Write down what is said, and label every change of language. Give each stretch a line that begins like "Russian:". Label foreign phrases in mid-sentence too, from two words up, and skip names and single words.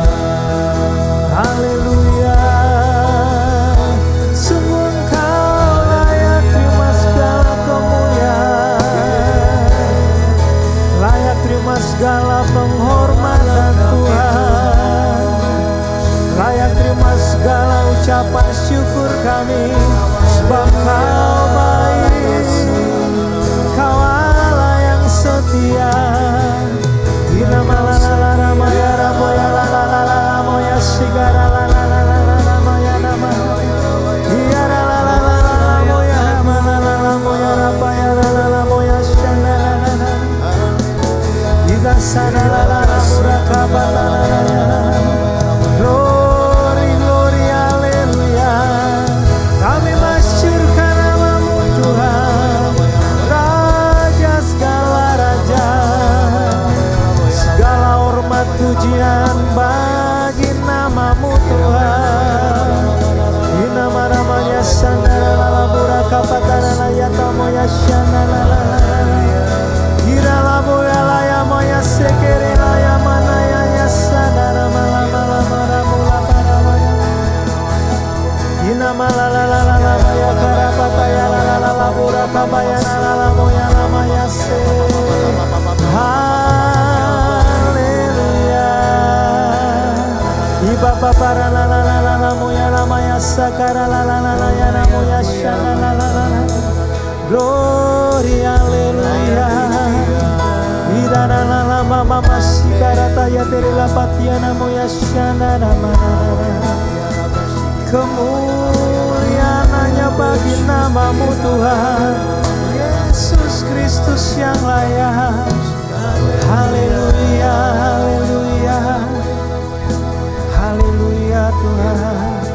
Indonesian: Haleluya, sungguh Engkau layak terima segala kemuliaan, layak terima segala penghormatan Tuhan, layak terima segala ucapan syukur kami, sebab Kau baik, Kau Allah yang setia. Inama la la la la moya ramoya la la la la la moya sigara la la la la la la moya nama. Iya la la la la la la moya ma la la la moya rapaya la la la moya shana la la la. Ida sana la la la murakaba la la la la la.
English: Glory, glory, haleluya.
Indonesian: Kami masyurkan nama-Mu Tuhan, Raja segala raja. Segala hormat pujian bagi nama-Mu Tuhan. Inama namanya sandara la buraka patara la yata moya shana la la la la. Ira la boya la ya moya sekere la ya mana ya ya sandara mala mala mala mula para moya. Inama la la la la la moya karapata ya la la la la buraka baya la la la moya la maya se. Haleluya. Ibaba para la la la la la moya la maya sakara la la la la ya la moya shana la la la la.
English: Glory, haleluya. Ida la la la mama masikarata ya tere la patiana moya shana la la la.
Indonesian: Kemuliaan hanya bagi nama-Mu Tuhan, Yesus Kristus yang layak. Haleluya, haleluya, haleluya Tuhan.